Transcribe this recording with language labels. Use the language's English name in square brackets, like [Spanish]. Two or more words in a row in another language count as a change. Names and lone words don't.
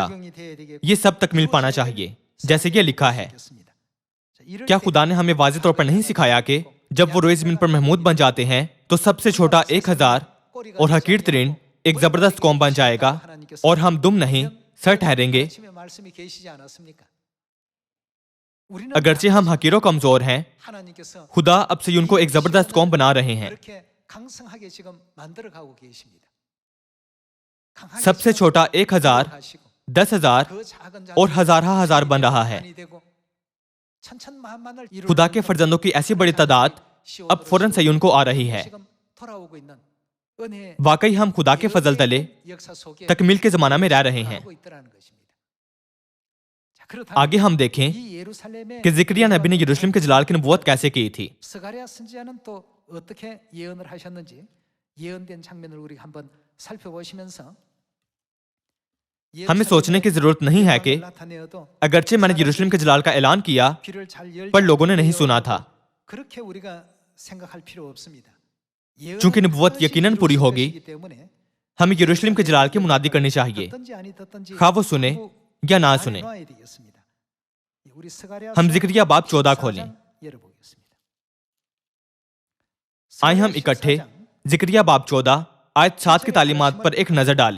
[Urdu] یہ سب تکمیل پانا چاہیے جیسے یہ لکھا ہے. کیا خدا نے ہمیں واضح طور پر نہیں سکھایا کہ جب وہ روئے زمین پر محمود بن جاتے ہیں تو سب سے چھوٹا 1000 اور حقیر ترین ایک زبردست قوم بن جائے گا اور ہم دم نہیں سر ٹھہریں گے. [Korean] 아침에 말씀이 계시지 않았습니까? [Urdu] اگرچہ ہم حقیروں کمزور ہیں, [Korean] 하나님께서 [Urdu] خدا اب سے ان کو ایک زبردست قوم بنا رہے ہیں. [Korean] 그렇게 강성하게 지금 만들어 가고 계십니다. 강하게 [Urdu] سب سے چھوٹا 1000, [Korean] 하시고 10,000 그 작은 자들이 [Urdu] اور ہزار بن رہا ہے. [Korean] 많이 되고 천천만만을 이루는 [Urdu] خدا کے فرزندوں کی ایسی بڑی تعداد اب فوراً صیون کو آ رہی ہے. [Korean] 지금 돌아오고 있는 은혜의 [Urdu] واقعی ہم خدا کے فضل تلے [Korean] 역사 속에 [Urdu] تکمیل کے زمانہ میں رہ رہے ہیں. [Korean] 하고 있더라는 것입니다. 자, 그렇다면 [Urdu] آگے ہم دیکھیں [Korean] 이 예루살렘의 [Urdu] کہ زکریا نبی نے یروشلم کے جلال کی نبوت کیسے کی تھی. [Korean] 스가랴 선지자는 또 어떻게 예언을 하셨는지 예언된 장면을 우리가 한번 살펴보시면서 [Urdu] ہمیں سوچنے کی ضرورت نہیں ہے کہ [Korean] 나타내어도 [Urdu] اگرچہ میں نے یروشلم کے جلال کا اعلان کیا [Korean] 귀를 잘 열지 [Urdu] پر لوگوں نے نہیں سنا تھا. [Korean] 그렇게 우리가 생각할 필요 없습니다. [Urdu] چونکہ نبوت یقیناً پوری ہوگی، ہمیں یروشلم کے جلال کی منادی کرنی چاہیے، خواہ وہ سنے یا نہ سنے. ہم زکریا باب 14 کھولیں. آئے ہم اکٹھے زکریا باب 14 آیت 7 کی تعلیمات پر ایک نظر ڈالیں.